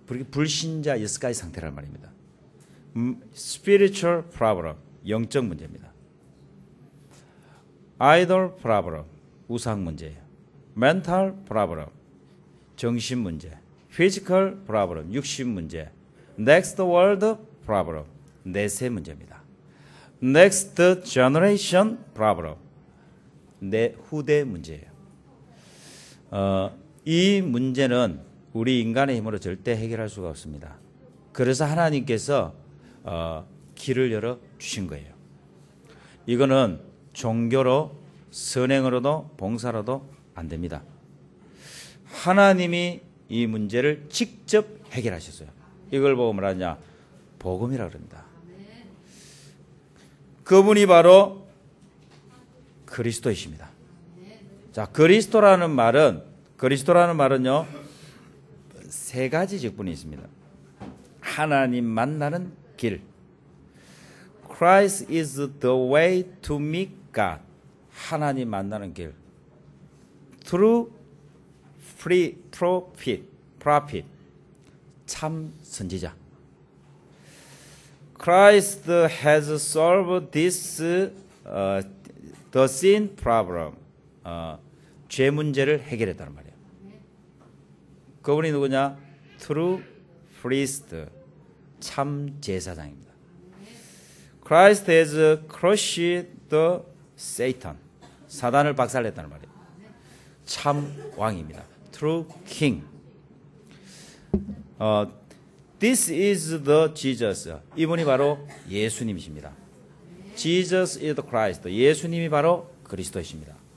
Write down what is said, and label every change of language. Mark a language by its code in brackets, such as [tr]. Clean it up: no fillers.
[ko] 불신자 6가지 상태란 말입니다. [en] Spiritual problem, [ko] 영적 문제입니다. [en] Idol problem, [ko] 우상 문제예요. [en] Mental problem, [ko] 정신 문제. [en] Physical problem, [ko] 육신 문제. [en] Next world problem, [ko] 내세 문제입니다. [en] Next generation problem, [ko] 내 후대 문제예요. 이 문제는 우리 인간의 힘으로 절대 해결할 수가 없습니다. 그래서 하나님께서 길을 열어 주신 거예요. 이거는 종교로, 선행으로도, 봉사로도 안 됩니다. 하나님이 이 문제를 직접 해결하셨어요. 이걸 보고 뭐라 하냐? 복음이라고 그럽니다. 그분이 바로 그리스도이십니다. 자, 그리스도라는 말은요, 세 가지 직분이 있습니다. 하나님 만나는 길. [en] Christ is the way to meet God. [ko] 하나님 만나는 길. [en] True free prophet. [ko] 참 선지자. [en] Christ has solved this the sin problem. [ko] 죄 문제를 해결했다는 말이에요. 그분이 누구냐? [en] True priest. [ko] 참 제사장입니다. [en] Christ has crushed the Satan. [ko] 사단을 박살냈다는 말이에요. 참 왕입니다. [en] True king. This is the Jesus. [ko] 이분이 바로 예수님이십니다. [en] Jesus is the Christ. [ko] 예수님이 바로 그리스도이십니다.